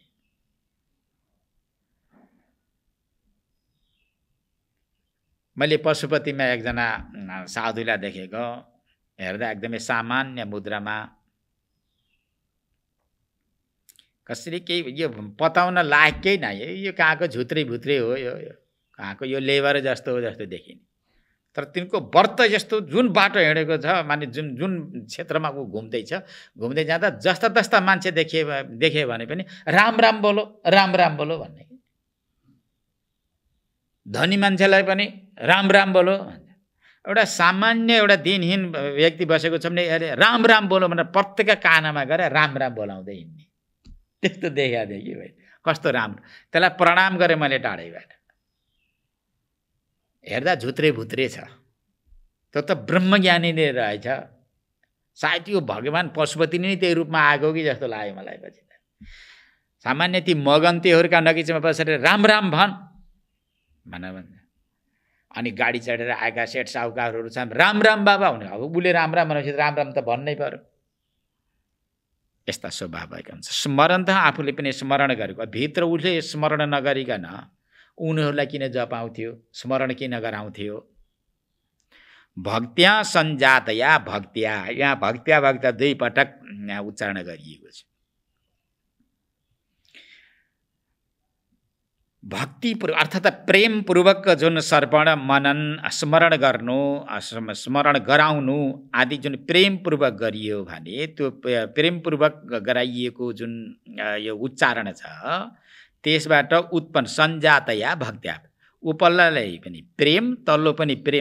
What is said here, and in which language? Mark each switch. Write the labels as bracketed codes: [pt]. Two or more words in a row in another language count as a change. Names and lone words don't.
[ne] मैले पशुपतिमा एकजना साधुलाई देखेको, हेर्दा एकदमै सामान्य मुद्रामा, कसरी केही यो पताउन लायकै नै, यो कहाँको झुत्रे भुत्रे हो, यो कहाँको यो लेबर जस्तो हो जस्तो देखिने। तर तिनको व्रत यस्तो, जुन बाटो हिँडेको छ, माने जुन क्षेत्रमा ऊ घुम्दै जाँदा जस्ता तस्ता मान्छे देखे भने पनि [hi] राम राम बोलो [ne] भन्ने। धनी मान्छेलाई पनि [hi] राम राम बोलो [ne] भन्छ। एउटा सामान्य एउटा दिनहीन व्यक्ति बसेको छ भने अरे [hi] राम राम बोलो [ne] भनेर प्रत्येक कानामा गएर राम राम बोलाउँदै हिँड्ने। त्यस्तो देखि भाइ, कस्तो राम्रो। त्यसलाई प्रणाम गरेँ मैले टाढैबाट। हेर्दा झुत्रे भुत्रे छ, त्यो त ब्रह्मज्ञानी नै रहेछ। सायद यो भगवान् पशुपति नै त्यही रूपमा आएको कि जस्तो लाग्यो मलाई। पछि सामान्य ती मगन्तीहरूका नजिकमा बसेर राम राम भन्छ। अनि गाडी चढेर आएका सेठ साहुकारहरू छन्, राम राम बाबा हुने। अब उसले राम राम भनेपछि राम राम त भन्नै पर्यो। यस्ता स्वभाव भएका हुन्छ। स्मरण त आफूले पनि स्मरण गरेको, भित्र उसले स्मरण नगरिकन उनीहरूलाई किन जपाउँथ्यो, स्मरण किन गराउँथ्यो। [sa] भक्त्या सञ्जातया भक्त्या, [ne] यहाँ भक्त्या भक्त दुई पटक उच्चारण गरिएको छ। भक्ति अर्थात् प्रेमपूर्वक जुन सर्पण मनन स्मरण गर्नु, स्मरण गराउनु आदि जुन प्रेमपूर्वक गरियो भने, त्यो प्रेमपूर्वक गराइएको जुन यो उच्चारण छ, त्यसबाट उत्पन्न [sa] सञ्जातया भक्त्या, [ne] उपल्लोलाई पनि प्रेम, तल्लो पनि प्रेम।